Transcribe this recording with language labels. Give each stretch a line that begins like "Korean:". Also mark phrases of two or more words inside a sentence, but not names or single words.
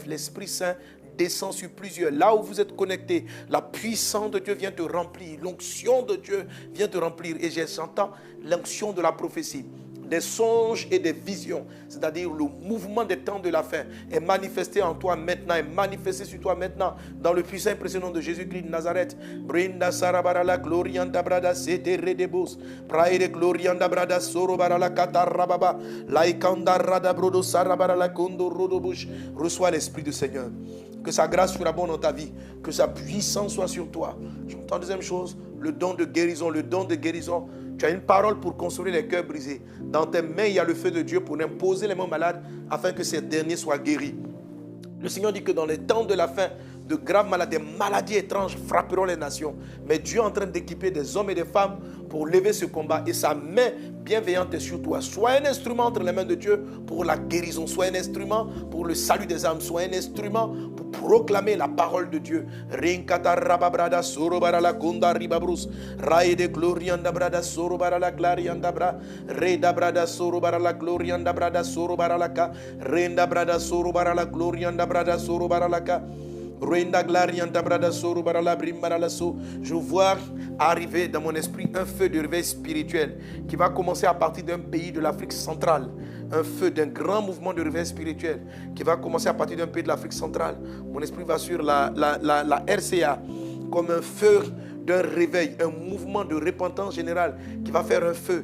French: L'Esprit Saint descend sur plusieurs. Là où vous êtes connectés, la puissance de Dieu vient te remplir. L'onction de Dieu vient te remplir. Et j'entends l'onction de la prophétie. Des songes et des visions, c'est-à-dire le mouvement des temps de la fin est manifesté en toi maintenant, est manifesté sur toi maintenant, dans le puissant et précieux nom de Jésus-Christ de Nazareth. Brinda Sarabarala, Glorianda Brada, Sete Redebos, Praire Glorianda Brada, Sorobarala, Katarababa, Laikanda Radabrodo, Sarabarala, Kondo Rodobush. Reçois l'Esprit du Seigneur. Que sa grâce surabonde dans ta vie, que sa puissance soit sur toi. J'entends deuxième chose, le don de guérison, le don de guérison. Tu as une parole pour consoler les cœurs brisés. Dans tes mains, il y a le feu de Dieu pour imposer les mains malades afin que ces derniers soient guéris. Le Seigneur dit que dans les temps de la fin, de graves maladies, des maladies étranges frapperont les nations. Mais Dieu est en train d'équiper des hommes et des femmes pour lever ce combat. Et sa main bienveillante est sur toi. Sois un instrument entre les mains de Dieu pour la guérison. Sois un instrument pour le salut des âmes. Sois un instrument pour proclamer la parole de Dieu. Rinkata rababrada sorobarala kunda ribabrus. Raide glorianda brada sorobarala glarianda bra. Reda brada sorobarala glorianda brada sorobaralaka. Renda brada sorobarala glorianda brada sorobaralaka. Je vois arriver dans mon esprit un feu de réveil spirituel qui va commencer à partir d'un pays de l'Afrique centrale. Un feu d'un grand mouvement de réveil spirituel qui va commencer à partir d'un pays de l'Afrique centrale. Mon esprit va sur la RCA comme un feu d'un réveil, un mouvement de repentance générale qui va faire un feu.